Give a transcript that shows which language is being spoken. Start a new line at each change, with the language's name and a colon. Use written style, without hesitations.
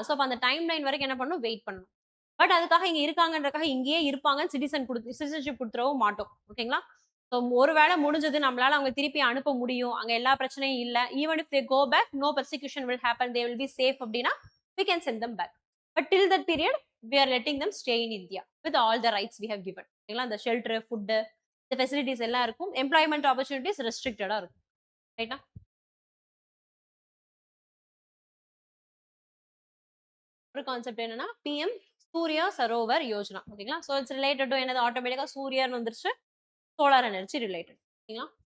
Tamil: So அப்போ அந்த time line வரைக்கும் என்ன பண்ணணும், வெயிட் பண்ணணும். பட் அதுக்காக இங்க இருக்காங்கன்றக்காக இங்கேயே இருப்பாங்க சிட்டிசன்ஷிப் கொடுத்துடவும் மாட்டோம் ஓகேங்களா. ஸோ ஒருவேளை முடிஞ்சது நம்மளால அவங்க திருப்பி அனுப்ப முடியும், அங்க எல்லா பிரச்சனையும் இல்லை,
English: Even if they go back no persecution will happen, they will be safe அப்படின்னா we can send them back. But till that period we are letting them stay in India with all the rights we have given ஓகேங்களா.
Tamil: இந்த shelter, food, இந்த facilities எல்லாம் இருக்கும், employment opportunities ரெஸ்ட்ரிக்டடா இருக்கும், ரைட்டா. ஒரு concept என்னன்னா பிஎம் சூர்யா சரோவர் யோஜனா ஓகேங்களா. ஸோ இட்ஸ் ரிலேட்டட் டு என்னது, ஆட்டோமேட்டிக்கா சூரியன் வந்துருச்சு, சோலார் எனர்ஜி ரிலேட்டட் ஓகேங்களா.